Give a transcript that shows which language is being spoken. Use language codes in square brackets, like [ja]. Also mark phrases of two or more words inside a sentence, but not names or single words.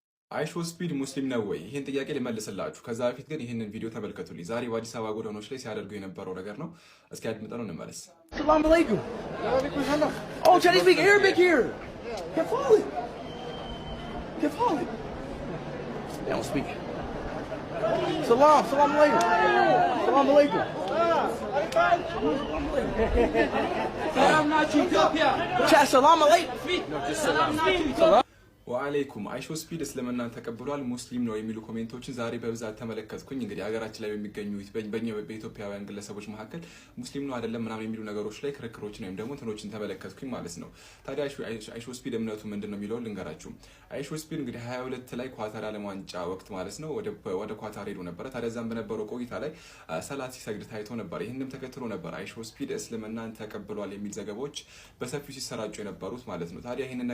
[am] አይሾ ስፒድ ሙስሊም ነው ወይ? ይሄን ጥያቄ ልመልስላችሁ። ከዛ በፊት ግን ይሄንን ቪዲዮ ተመልከቱልኝ። ዛሬ በአዲስ አበባ ጎዳናዎች ላይ ሲያደርጉ የነበረው ነገር ነው። እስኪ አድምጠነው እንመለስ። [ar] سلام عليكم። [en] Oh, Chinese speak Arabic here. كفالي. They don't speak. [ar] سلام عليكم. سلام عليكم. سلام عليكم. سلام عليكم. [am] ወአለይኩም አይሾ ስፒድ እስልምናን ተቀብሏል ሙስሊም ነው የሚሉ ኮሜንቶችን ዛሬ በብዛት ተመለከትኩኝ። እንግዲህ ሀገራችን ላይ በሚገኙ በኢትዮጵያውያን ግለሰቦች መካከል ሙስሊም ነው አይደለም ምናምን የሚሉ ነገሮች ላይ ክርክሮችን ወይም ደግሞ እንትኖችን ተመለከትኩኝ ማለት ነው። ታዲያ አይሾ ስፒድ እምነቱ ምንድነው የሚለውን ልንገራችሁ። አይሾ ስፒድ እንግዲህ 22 ላይ ኳታር ዓለም ዋንጫ ወቅት ማለት ነው ወደ ኳታር ሄዶ ነበር። ታዲያ እዛም በነበረው ቆይታ ላይ ሰላት ሲሰግድ ታይቶ ነበር። ይሄንንም ተከትሎ ነበር አይሾ ስፒድ እስልምናን ተቀብሏል የሚል ዘገባዎች በሰፊው ሲሰራጩ የነበሩት ማለት ነው። ታዲያ ይሄንን